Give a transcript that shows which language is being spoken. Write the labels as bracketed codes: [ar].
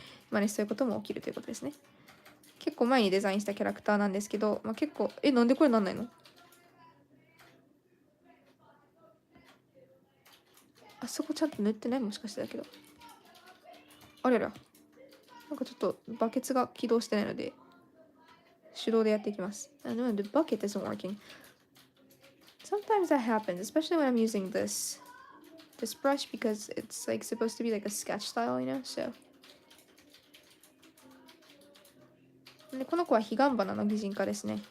[ja] まあね、そういうことも起きるということですね。結構前にデザインしたキャラクターなんですけど、まあ、結構、なんでこれなんないの？あそこちゃんと塗ってない？もしかしてだけど。あれら。なんかちょっとバケツが起動してないので、手動でやっていきます。 [en] No, the bucket isn't working. Sometimes that happens, especially when I'm using this brush because it's like supposed to be like a sketch style, you know? So. [ja] でこの子は彼岸花の擬人化ですね。